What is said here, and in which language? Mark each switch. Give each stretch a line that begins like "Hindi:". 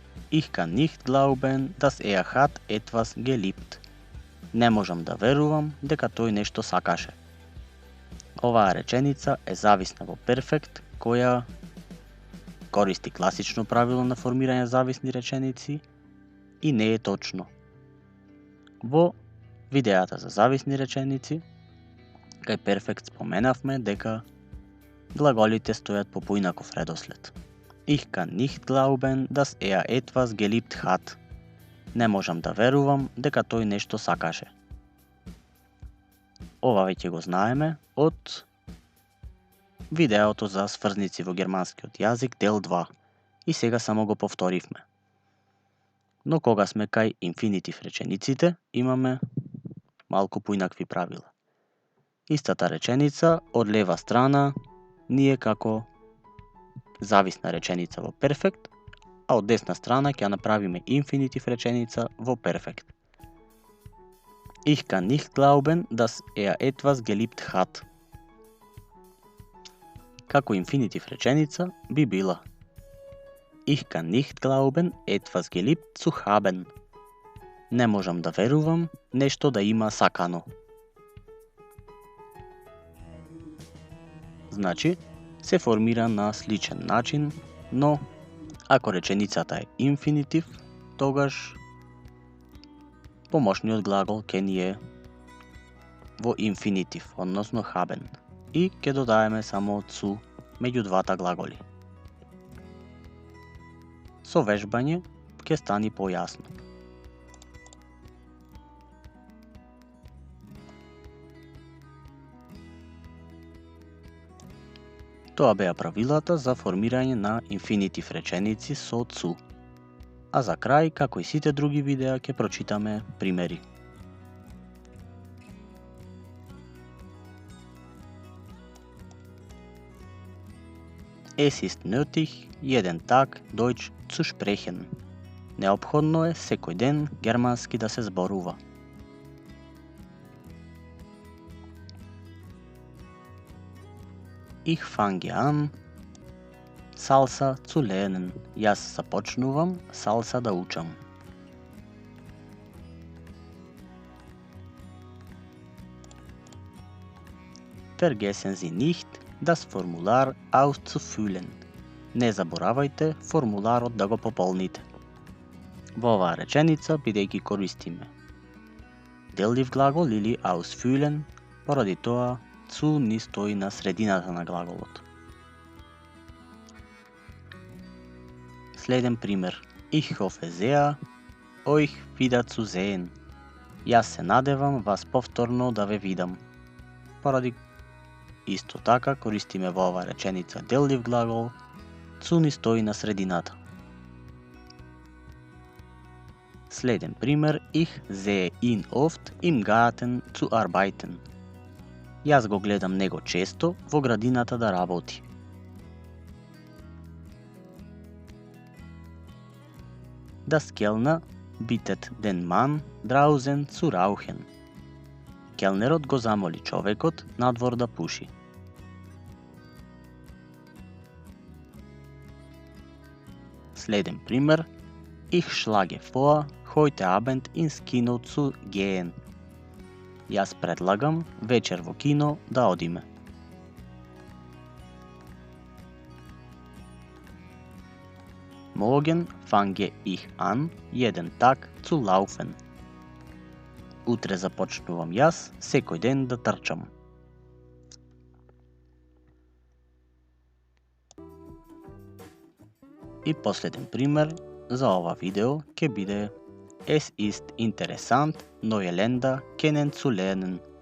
German: Ich kann nicht glauben, dass hat etwas geliebt.
Macedonian: Не можам да верувам дека тој нешто сакаше. Оваа реченица е зависна во перфект, која користи класично правило на формирање зависни реченици и не е точно. Во видеата за зависни реченици, кај перфект споменавме дека глаголите стојат по поинаков редослед.
German: Ich kann nicht glauben, dass etwas geliebt hat.
Macedonian: Не можам да верувам дека тој нешто сакаше. Ова веќе го знаеме од видеото за сврзници во германскиот јазик дел 2 и сега само го повторивме. Но кога сме кај инфинитив речениците, имаме малку поинакви правила. Истата реченица од лева страна ни е како зависна реченица во перфект, а од десна страна ќе направиме инфинитив реченица во перфект.
German: Ich kann nicht glauben, dass etwas geliebt hat.
Macedonian: Како инфинитив реченица би била
German: Ich kann nicht glauben, etwas geliebt zu haben.
Macedonian: Не можам да верувам нешто да има сакано. Значи, се формира на сличен начин, но ако реченицата е инфинитив, тогаш помошниот глагол ќе ни е во инфинитив, односно haben, и ќе додаеме само zu меѓу двата глаголи. Со вежбање ќе стани појасно. Тоа беа правилата за формирање на инфинитив реченици со цу. А за крај, како и сите други видеа, ќе прочитаме примери.
German: Es ist nötig, jeden Tag Deutsch zu sprechen.
Macedonian: Неопходно е секој ден германски да се зборува.
German: Ich fange an, Salsa zu lernen.
Macedonian: Јас започнувам салса да учам.
German: Vergessen Sie nicht, das Formular auszufüllen.
Macedonian: Не заборавајте формуларот да го пополните. Во оваа реченица, бидејќи користиме делив глагол или ausfüllen, поради тоа zu ни стои на средината на глаголот. Следен пример.
German: Ich hoffe sehr, euch wieder zu sehen.
Macedonian: Јас се надевам вас повторно да ве видам. Поради исто така користиме во оваа реченица делив глагол, zu ни стои на средината. Следен пример.
German: Ich sehe ihn oft im Garten zu arbeiten.
Macedonian: Јас го гледам него често во градината да работи.
German: Das Kellner bittet den Mann draußen zu rauchen.
Macedonian: Келнерот го замоли човекот надвор да пуши. Следен пример.
German: Ich schlage vor, heute Abend ins Kino zu gehen.
Macedonian: Јас предлагам вечер во кино да одиме.
German: Morgen fange ich an, jeden Tag zu laufen.
Macedonian: Утре започнувам јас секој ден да трчам. И последен пример за ова видео ќе биде
German: Es ist interessant, neue Länder kennenzulernen.